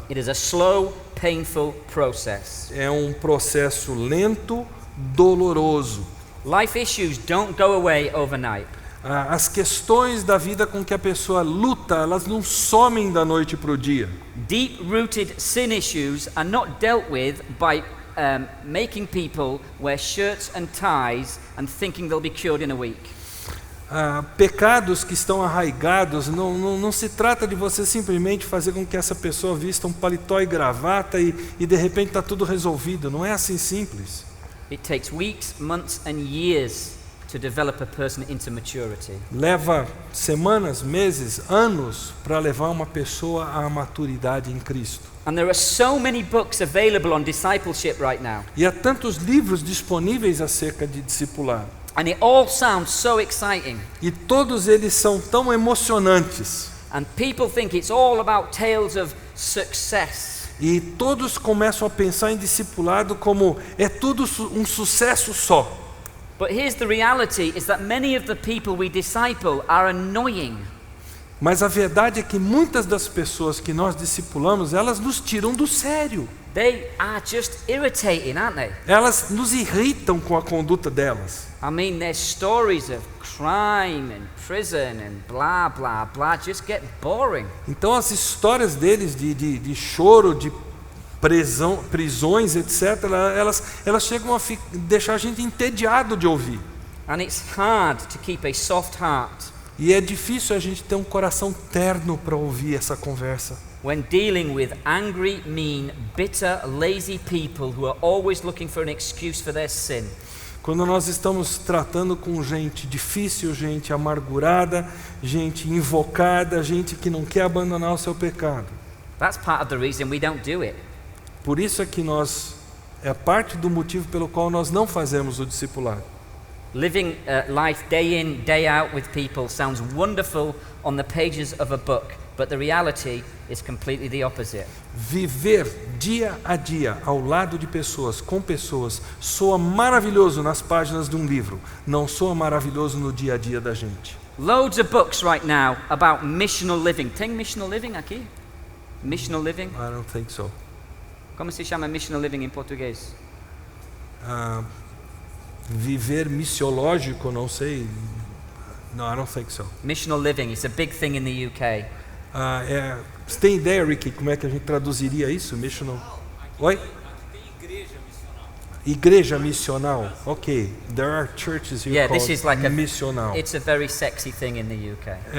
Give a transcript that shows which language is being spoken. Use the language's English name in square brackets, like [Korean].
[English] It is a slow, painful process. [Portuguese] É um processo lento, doloroso. [English] Life issues don't go away overnight. [Portuguese] As questões da vida com que a pessoa luta, elas não somem da noite para o dia. [English] Deep-rooted sin issues are not dealt with by making people wear shirts and ties and thinking they'll be cured in a week. [Portuguese] Pecados que estão arraigados, não se trata de você simplesmente fazer com que essa pessoa vista um paletó e gravata e de repente está tudo resolvido. Não é assim simples. [English] It takes weeks, months and years to develop a person into maturity. [Portuguese] Leva semanas, meses, anos para levar uma pessoa à maturidade em Cristo. [English] And there are so many books available on discipleship right now. [Portuguese] E há tantos livros disponíveis acerca de discipulado. [English] And it all sounds so exciting. [Portuguese] E todos eles são tão emocionantes. [English] And people think it's all about tales of success. [Portuguese] E todos começam a pensar em discipulado como é tudo um sucesso só. [English] But here's the reality, is that many of the people we disciple are annoying. [Portuguese] Mas a verdade é que muitas das pessoas que nós discipulamos, elas nos tiram do sério. [English] They are just irritating, aren't they? [Portuguese] Elas nos irritam com a conduta delas. [English] I mean, their stories of crime and prison and blah, blah, blah just get boring. [Portuguese] Então as histórias deles de choro, de prisões, etc., elas chegam a deixar a gente entediado de ouvir. [English] And it's hard to keep a soft heart [Portuguese] E é difícil a gente ter um coração terno para ouvir essa conversa. [English] when dealing with angry, mean, bitter, lazy people who are always looking for an excuse for their sin. [Portuguese] Quando nós estamos tratando com gente difícil, gente amargurada, gente invocada, gente que não quer abandonar o seu pecado. [English] That's part of the reason we don't do it. [Portuguese] Por isso é que é parte do motivo pelo qual nós não fazemos o discipulado. [English] Living life day in, day out with people sounds wonderful on the pages of a book, but the reality is completely the opposite. [Portuguese] Viver dia a dia ao lado de pessoas, com pessoas, soa maravilhoso nas páginas de um livro, não soa maravilhoso no dia a dia da gente. [English] Loads of books right now about missional living. [Portuguese] Tem missional living aqui? Missional living? I don't think so. Como se chama missional living em português? Viver missiológico, não sei. [English] No, I don't think so. Missional living is a big thing in the UK. [Portuguese] Você tem ideia, Ricky, como é que a gente traduziria isso? Missional? Oi? igreja missional. [English] Ok, there are churches here Yeah, called this is like a missional. it's a very sexy thing in the UK.